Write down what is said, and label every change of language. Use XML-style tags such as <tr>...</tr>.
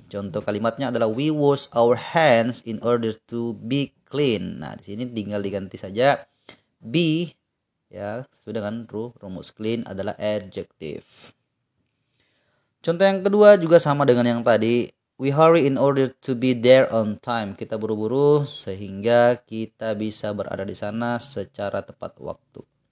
<id>Contoh kalimatnya adalah</id> <en>we wash our hands in order to be clean.</en> <id>Nah, di sini tinggal diganti saja be ya, sesuai dengan rumus clean adalah adjective. Contoh yang kedua juga sama dengan yang tadi.</id> <en>We hurry in order to be there on time.</en> <id>Kita buru-buru sehingga kita bisa berada di sana secara tepat waktu.</id>